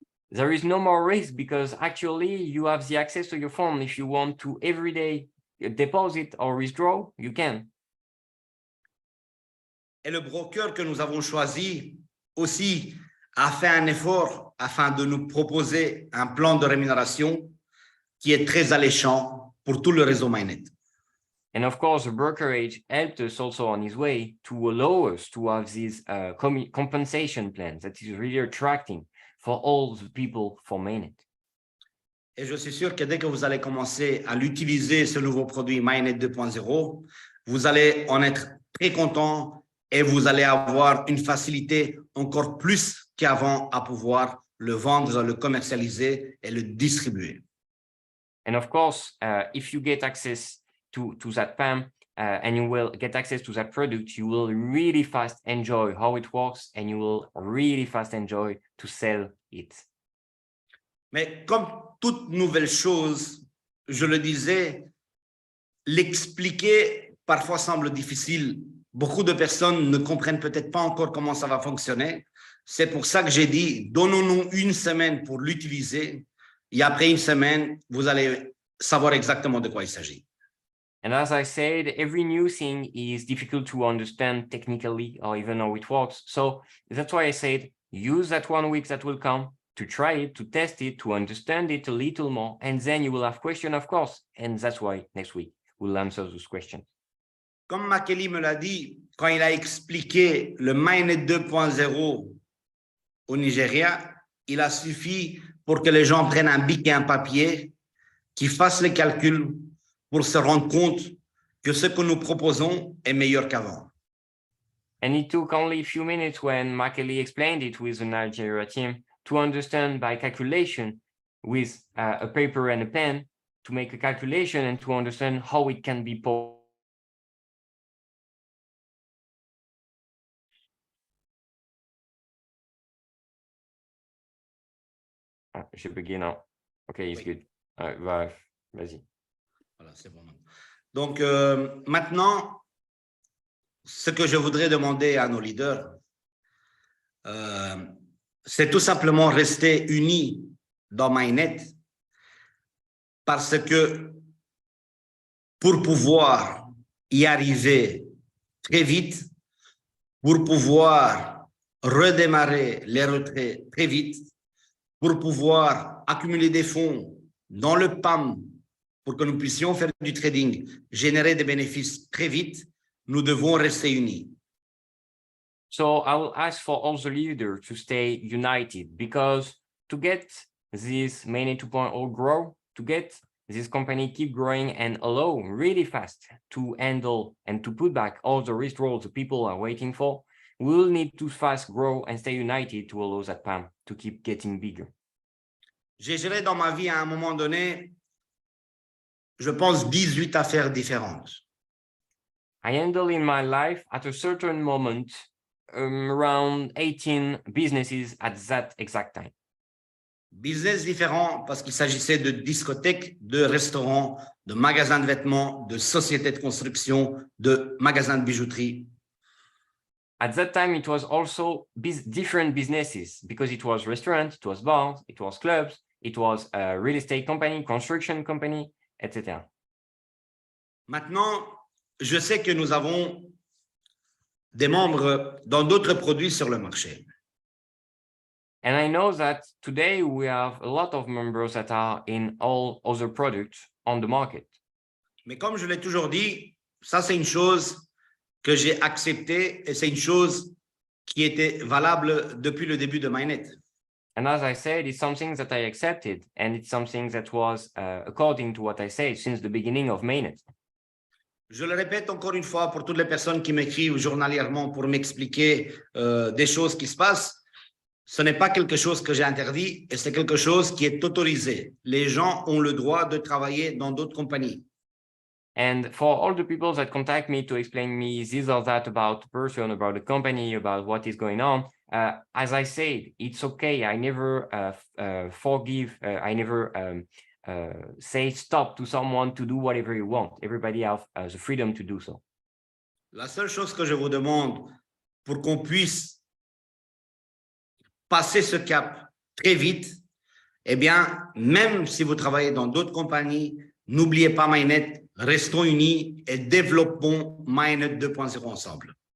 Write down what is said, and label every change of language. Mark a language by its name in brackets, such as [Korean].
[English] There is no more risk because actually you have the access to your phone. If you want to every day deposit or withdraw, you can. [French] Et le broker que nous avons choisi aussi a fait un effort afin de nous proposer un plan de rémunération qui est très alléchant pour tout le réseau MyNet. [English] And of course, the brokerage helped us also on his way to allow us to have this compensation plan that is really attracting for all the people for MyNet. [French] Et je suis sûr que dès que vous allez commencer à l'utiliser, ce nouveau produit MyNet 2.0, vous allez en être très content et vous allez avoir une facilité encore plus qu'avant à pouvoir le vendre, le commercialiser et le distribuer. [English] And of course, if you get access to that PAM and you will get access to that product, you will really fast enjoy how it works and you will really fast enjoy to sell it. [French] Mais comme toute nouvelle chose, je le disais, l'expliquer parfois semble difficile. Beaucoup de personnes ne comprennent peut-être pas encore comment ça va fonctionner. C'est pour ça que j'ai dit, donnons-nous une semaine pour l'utiliser. Et après une semaine, vous allez savoir exactement de quoi il s'agit. [English] And as I said, every new thing is difficult to understand technically or even how it works. So that's why I said, use that 1 week that will come to try it, to test it, to understand it a little more. And then you will have questions, of course. And that's why next week we'll answer those questions. [French] Comme Makely me l'a dit, quand il a expliqué le Mainnet 2.0 au Nigeria, il a suffi pour que les gens prennent un bic et un papier, qu'ils fassent les calculs pour se rendre compte que ce que nous proposons est meilleur qu'avant. [English] And it took only a few minutes when Makely explained it with the Nigeria team to understand by calculation with a paper and a pen to make a calculation and to understand how it can be [French] j'ai bugué, non. [English] OK, it's good. [French] Vas-y. Voilà, c'est bon. Donc, maintenant, ce que je voudrais demander à nos leaders, c'est tout simplement rester unis dans Mainnet parce que pour pouvoir y arriver très vite, pour pouvoir redémarrer les retraits très vite, pour pouvoir accumuler des fonds dans le PAM pour que nous puissions faire du trading, générer des bénéfices très vite, nous devons rester unis. [English] So I will ask for all the leaders to stay united because to get this Mainnet 2.0 grow, to get this company keep growing and allow really fast to handle and to put back all the risk roles the people are waiting for, we will need to fast grow and stay united to allow that PAM to keep getting bigger. [French] J'ai géré dans ma vie à un moment donné, je pense, 18 affaires différentes. [English] I handle in my life at a certain moment around 18 businesses at that exact time. [French] Business différents parce qu'il s'agissait de discothèques, de restaurants, de magasins de vêtements, de sociétés de construction, de magasins de bijouterie. [English] At that time, it was also different businesses because it was restaurants, it was bars, it was clubs, it was a real estate company, construction company, etc. [French] Maintenant, je sais que nous avons des membres dans d'autres produits sur le marché. [English] And I know that today we have a lot of members that are in all other products on the market. [French] Mais comme je l'ai toujours dit, ça c'est une chose que j'ai acceptée et c'est une chose qui était valable depuis le début de Mainnet. [English] And as I said, it's something that I accepted and it's something that was according to what I said since the beginning of Mainnet. [French] Je le répète encore une fois pour toutes les personnes qui m'écrivent journalièrement pour m'expliquer des choses qui se passent. Ce n'est pas quelque chose que j'ai interdit et c'est quelque chose qui est autorisé. Les gens ont le droit de travailler dans d'autres compagnies. [English] And for all the people that contact me to explain me this or that about the person, about the company, about what is going on, as I said, it's okay. I never forgive. I never say stop to someone to do whatever you want. Everybody has the freedom to do so. [French] La seule chose que je vous demande pour qu'on puisse passer ce cap très vite, eh bien, même si vous travaillez dans d'autres compagnies, n'oubliez pas Mainnet, restons unis et développons Mainnet 2.0 ensemble.